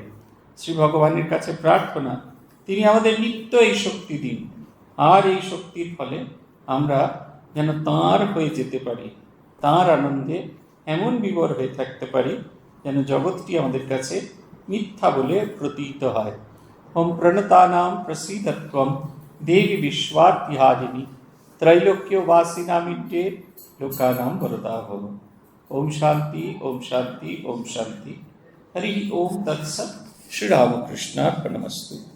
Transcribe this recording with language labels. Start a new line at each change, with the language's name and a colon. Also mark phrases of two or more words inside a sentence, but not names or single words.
Bangla: শ্রী ভগবানের কাছে প্রার্থনা, তিনি আমাদের নিত্য এই শক্তি দিন, আর এই শক্তির ফলে আমরা যেন তাঁর হয়ে যেতে পারি, তাঁর আনন্দে এমন বিভোর হয়ে থাকতে পারি যেন জগৎটি আমাদের কাছে মিথ্যা বলে প্রতীত হয়।
Sanskrit: ওম প্রণতানাম প্রসীদত্বম দেবী বিশ্বার্তিহারিণী त्रैलोक्यवासिनामिड्डे लोकानां वरदा भव। ओम शांति, ओम शांति, ओम शांति। हरि ओम तत्सत्। श्री रामकृष्णार्पणमस्तु।